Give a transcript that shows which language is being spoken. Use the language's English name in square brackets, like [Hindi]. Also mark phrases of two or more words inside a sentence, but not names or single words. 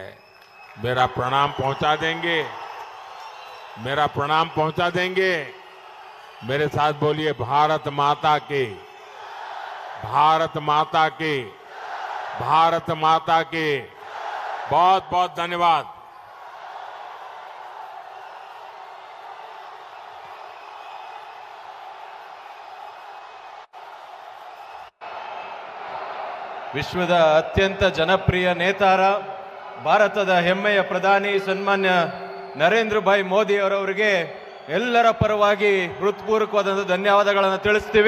[Hindi] मेरा प्रणाम पहुंचा देंगे, मेरा प्रणाम पहुंचा देंगे। मेरे साथ बोलिए, भारत माता की, भारत माता की, भारत माता की। बहुत बहुत धन्यवाद। [Kannada] ವಿಶ್ವದ ಅತ್ಯಂತ ಜನಪ್ರಿಯ ನೇತಾರ, ಭಾರತದ ಹೆಮ್ಮೆಯ ಪ್ರಧಾನಿ ಸನ್ಮಾನ್ಯ ನರೇಂದ್ರ ಭಾಯ್ ಮೋದಿ ಅವರವರಿಗೆ ಎಲ್ಲರ ಪರವಾಗಿ ಹೃತ್ಪೂರ್ವಕವಾದ ಧನ್ಯವಾದಗಳನ್ನು ತಿಳಿಸ್ತೀವಿ.